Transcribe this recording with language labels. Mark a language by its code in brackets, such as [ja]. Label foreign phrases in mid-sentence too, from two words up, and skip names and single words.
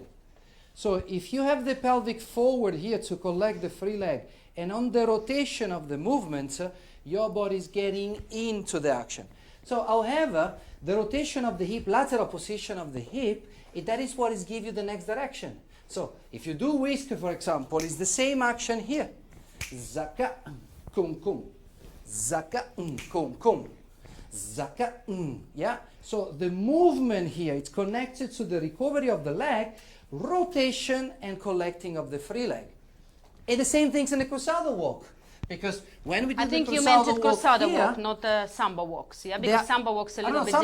[en] So if you have the pelvic forward here to collect the free leg, and on the rotation of the movement, your body is getting into the action. So however, the rotation of the hip, lateral position of the hip, that is what is give you the next direction. So if you do whisk, for example, it's the same action here. Zaka, kum, kum. Zaka, kum, kum. Zaka, yeah? So the movement here, it's connected to the recovery of the leg, rotation and collecting of the free leg. And the same things in the crusado walk. Because when we do I the think you crusado meant it walk crusado here, walk, not samba walks, yeah? Because samba walks a little bit